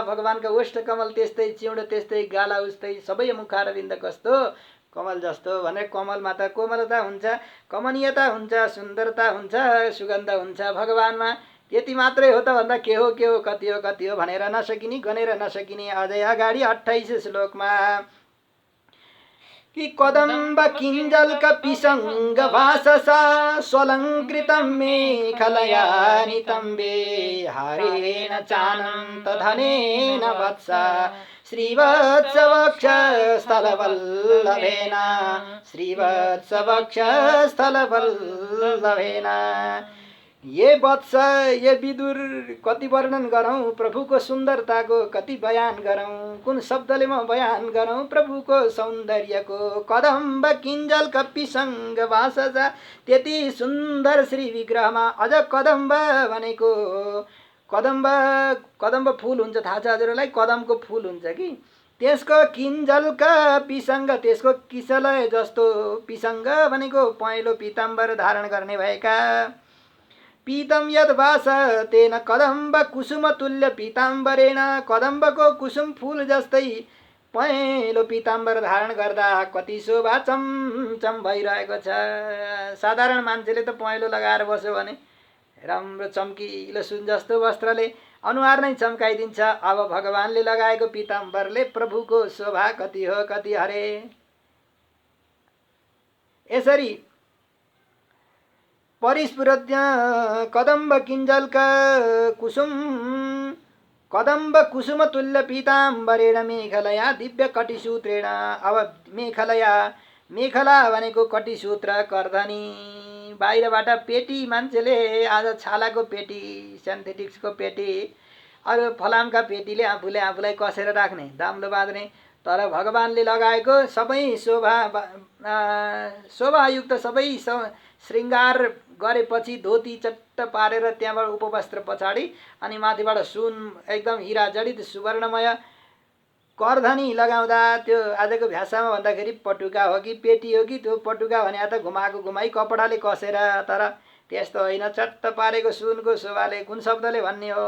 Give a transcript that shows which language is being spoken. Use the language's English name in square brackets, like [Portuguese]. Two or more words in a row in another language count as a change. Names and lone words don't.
[Nepali] भगवानका ओष्ठ कमल त्यस्तै, चिउँडो त्यस्तै, गाला उस्तै, सबै मुखारविन्द कस्तो कमल जस्तो भने कमलमा त कोमलता हुन्छ, कमनीयता हुन्छ, सुन्दरता हुन्छ, सुगन्ध हुन्छ भगवानमा। त्यति मात्रै हो त भन्दा के हो कति हो भनेर नसकिने गनेर नसकिने। अझै अगाडि 28 श्लोकमा कि [Sanskrit] कदम्ब किञ्जल्क पिसङ्ग भाससा स्वलङ्कृतं मेखलया नितम्बे हारेण चानन्त धनेन वत्सा श्रीवत्सवक्षस्थलवल्लभेन श्रीवत्सवक्षस्थलवल्लभेन। [Nepali] ये वत्स ये विदुर कति वर्णन गरौँ प्रभुको सुन्दरताको, कति बयान गरौँ, कुन शब्दले म बयान गरौँ प्रभुको सौन्दर्यको। [Sanskrit] कदम्ब किञ्जल कपिसङ्ग भासजा, [Nepali] त्यति सुन्दर श्री विग्रहमा अझ कदम्ब भनेको कदम्ब फुल हुन्छ, थाहा छ हजुरलाई? कदमको फुल हुन्छ कि त्यसको [Sanskrit] किञ्जल्क पिसङ्ग, [Nepali] त्यसको किसलय जस्तो पिसङ्ग भनेको पहेँलो पीताम्बर धारण गर्ने भएका। [Sanskrit] पीतम यद भास तेन कदम्ब कुसुम तुल्य पीताम्बरेण, [Nepali] कदम्बको कुसुम फुल जस्तै पहेँलो पीताम्बर धारण गर्दा कति शोभा चमचम भइरहेको छ। साधारण मान्छेले त पहेँलो लगाएर बस्यो भने राम्रो चम्किलो सुन जस्तो वस्त्रले अनुहार नै चम्काइदिन्छ। अब भगवानले लगाएको पीताम्बरले प्रभुको शोभा कति हो कति हरे। [Sanskrit] यसरी परिस्फुरत्य कदम्ब किञ्जल्क कदम्ब कुसुम तुल्य पीताम्बरेण मेखलया दिव्य कटिसूत्रेण। [Nepali] अब मेखला भनेको कटिसूत्र, कर्धनी, बाहिरबाट पेटी, मान्छेले आज छालाको पेटी, सिन्थेटिक्सको पेटी, अरू फलामका पेटीले आफूलाई कसेर राख्ने, दाम्लो बाँध्ने। तर भगवानले लगाएको सबै शोभायुक्त सबै श्रृङ्गार गरेपछि धोती चट्ट पारेर त्यहाँबाट उपवस्त्र पछाडि अनि माथिबाट सुन एकदम हिरा जडित सुवर्णमय कर्धनी लगाउँदा त्यो आजको भाषामा भन्दाखेरि पटुका हो कि पेटी हो कि त्यो पटुका भने त घुमाई कपडाले कसेर, तर त्यस्तो होइन, चट्ट पारेको सुनको शोभाले कुन शब्दले भन्ने हो।